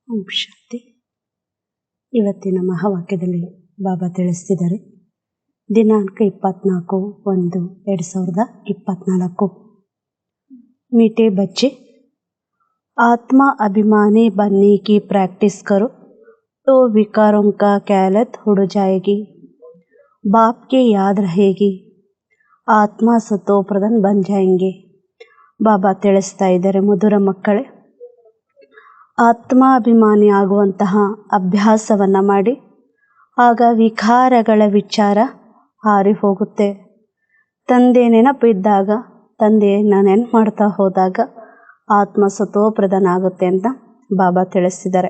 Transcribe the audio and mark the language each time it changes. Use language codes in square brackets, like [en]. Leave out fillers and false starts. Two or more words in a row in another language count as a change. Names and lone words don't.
[kn] ಓಂ ಶಾಂತಿ. ಇವತ್ತಿನ ಮಹಾವಾಕ್ಯದಲ್ಲಿ ಬಾಬಾ ತಿಳಿಸ್ತಿದ್ದಾರೆ. ದಿನಾಂಕ 24/1/2024. [hi] मीठे बच्चे, आत्मा अभिमानी बनने की प्रैक्टिस करो तो विकारों का कैलत उड़ जाएगी, बाप की याद रहेगी, आत्मा सतो प्रधान बन जाएंगे. [kn] ಬಾಬಾ ತಿಳಿಸ್ತಾ ಇದ್ದಾರೆ, ಮಧುರ ಮಕ್ಕಳೇ, ಆತ್ಮಾಭಿಮಾನಿ ಆಗುವಂತಹ ಅಭ್ಯಾಸವನ್ನು ಮಾಡಿ, ಆಗ ವಿಕಾರಗಳ ವಿಚಾರ ಹಾರಿ ಹೋಗುತ್ತೆ. ತಂದೆ ನೆನಪು ಇದ್ದಾಗ, ತಂದೆಯನ್ನು ನೆನಪು ಮಾಡ್ತಾ ಹೋದಾಗ ಆತ್ಮ ಸತೋಪ್ರಧಾನ ಆಗುತ್ತೆ ಅಂತ ಬಾಬಾ ತಿಳಿಸ್ತಿದ್ದಾರೆ.